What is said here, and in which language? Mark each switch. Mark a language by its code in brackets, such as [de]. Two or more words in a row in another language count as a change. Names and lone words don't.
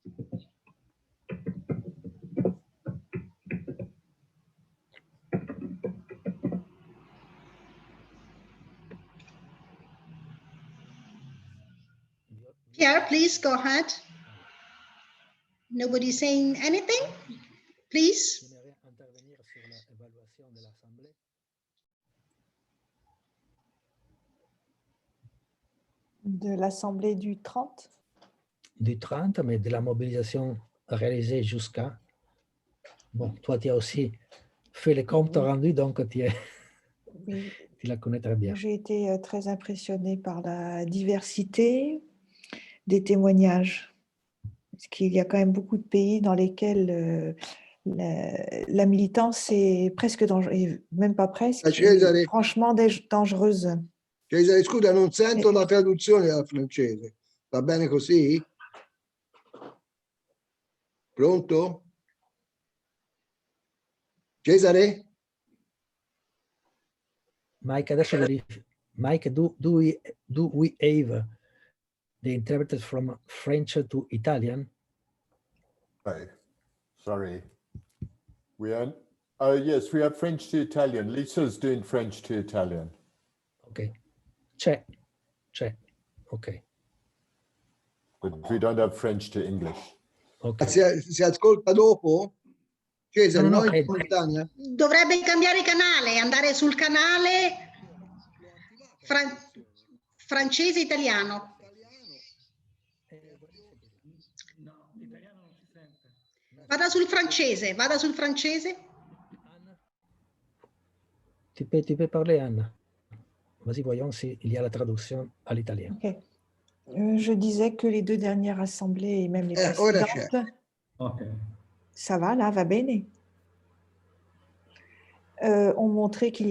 [en] Pierre, please go ahead. Nobody saying anything? Please. [fr] De l'Assemblée du 30? Du 30, mais de la mobilisation réalisée jusqu'à... Bon, toi, tu as aussi fait les comptes rendus, donc tu la connais très bien. J'ai été très impressionnée par la diversité des témoignages. Parce qu'il y a quand même beaucoup de pays dans lesquels la militance est presque dangereuse, même pas presque, franchement dangereuse. [it] Cesare, scusa, non sento la traduzione dal francese. Va bene così? Pronto? Cesare? Mike, adesso verifico. [en] Mike, do we have the interpreted from French to Italian? Sorry. We are. Yes, we have French to Italian. Lisa's doing French to Italian. [it] Okay. C'è. Okay. [en] But we don't have French to English. Okay. [it] Si ascolta dopo? Cesare, no, in simultanea? Dovrebbe cambiare canale, andare sul canale francese-italiano. Vada sul francese. [fr] tu peux parler, Anne. Vas-y, voyons s'il y a la traduction à l'italien. Ok. Je disais que les deux dernières assemblées et même les précédentes, ça va, là, [it] va bene, [fr] ont montré qu'il y